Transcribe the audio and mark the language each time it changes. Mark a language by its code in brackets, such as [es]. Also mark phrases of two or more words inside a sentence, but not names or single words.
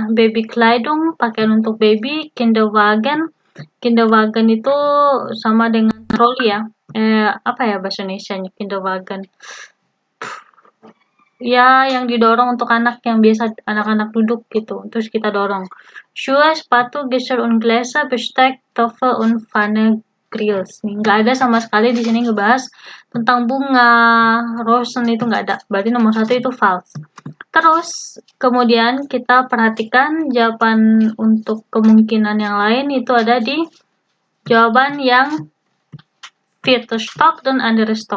[id] Babykleidung pakaian untuk baby. Kinderwagen itu sama dengan troli ya. Apa ya bahasa Indonesianya Kinderwagen? Ya, yang didorong untuk anak yang biasa anak-anak duduk gitu. Terus kita dorong. [de] Schuhe, sepatu, Gläser und Gläser, Besteck, Töpfe und Pfanne, Grills. [id] Nggak ada sama sekali di sini ngebahas tentang bunga, Rosen itu nggak ada. Berarti nomor 1 itu false. Terus kemudian kita perhatikan jawaban untuk kemungkinan yang lain itu ada di jawaban yang [de] vierte Stock [id] dan [de] andere Stock.